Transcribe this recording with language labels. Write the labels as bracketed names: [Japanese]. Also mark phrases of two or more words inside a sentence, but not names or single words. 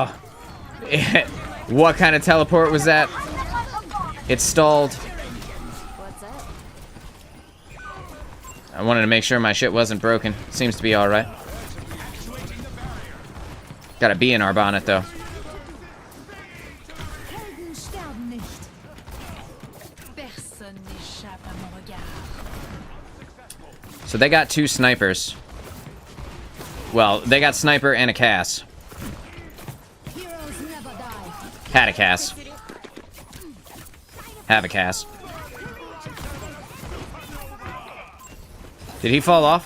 [English] What kind of teleport was that? It stalled. What's up? I wanted to make sure my shit wasn't broken. Seems to be alright. Got a bee in our bonnet, though. [German] Helden sterben nicht. [French] Personne n'échappe à mon regard. [English] So they got 2 snipers. Well, they got sniper and a Cass. Heroes never die. Had a Cass. Have a Cass. Did he fall off?